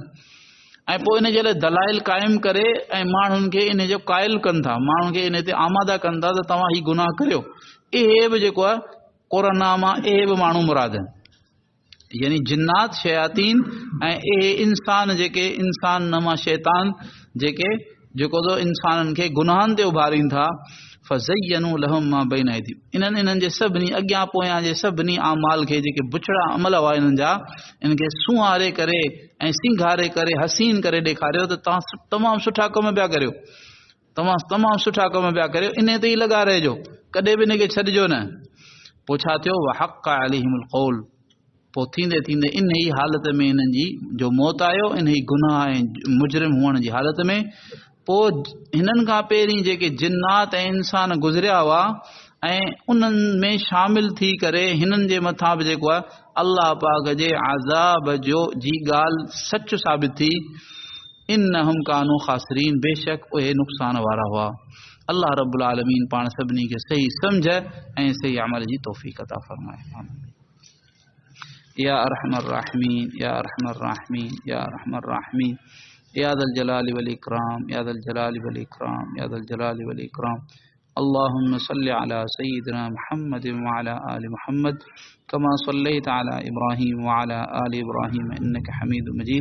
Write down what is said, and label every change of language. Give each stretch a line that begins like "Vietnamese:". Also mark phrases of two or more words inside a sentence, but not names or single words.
Sindhi: ऐं पोइ इन जे लाइ दलाइल क़ाइमु करे ऐं माण्हुनि खे इन जो क़ाइल कनि था, माण्हुनि खे इन ते आमादा कनि था त तव्हां हीउ गुनाह करियो। इहे बि जेको आहे क़ुरान मां इहे बि माण्हू मुराद आहिनि, यानी जिन्नात शयातीन ऐं इहे इंसान जेके इंसान नमा शैतान जेको इंसाननि खे गुनाहनि ते उभारीनि था।
Arabic: فزينوا لهم ما بين أيديهم,
Sindhi: इन्हनि जे सभिनी अॻियां पोयां जे सभिनी आमाल खे, जेके बुछड़ा अमल हुआ इन्हनि जा, इनखे सुहारे करे ऐं सिंगारे करे हसीन करे ॾेखारियो त तव्हां तमामु सुठा कम पिया करियो, तमामु सुठा कम पिया करियो, इन ते ई लॻा रहिजो, कॾहिं बि इनखे छॾिजो न। पोइ छा थियो?
Arabic: وحق عليهم القول,
Sindhi: पोइ थींदे थींदे इन ई हालत में इन्हनि जी जो मौत आयो, इन ई गुनाह ऐं मुजरिम हुअण जी हालत में। पोइ हिननि खां पहिरीं जेके जिन्नात ऐं इंसान गुज़रिया हुआ ऐं उन्हनि में शामिल थी करे हिननि जे मथां बि जेको आहे अल्लाह पाक जे अज़ाब जी ॻाल्हि सच साबित थी।
Arabic: إنهم كانوا خاسرين,
Sindhi: बेशक उहे नुक़सान वारा हुआ। अल्लाह
Arabic: رب العالمين
Sindhi: पाण सभिनी खे सही सम्झ ऐं सही अमल जी तौफ़ीक़ अता फ़रमाए।
Arabic: يا أرحم الراحمين، يا أرحم الراحمين، يا أرحم الراحمين، يا ذا الجلال والإكرام، يا ذا الجلال والإكرام، يا ذا الجلال والإكرام. اللهم صل على سيدنا محمد وعلى آل محمد كما صليت على إبراهيم وعلى آل إبراهيم إنك حميد مجيد.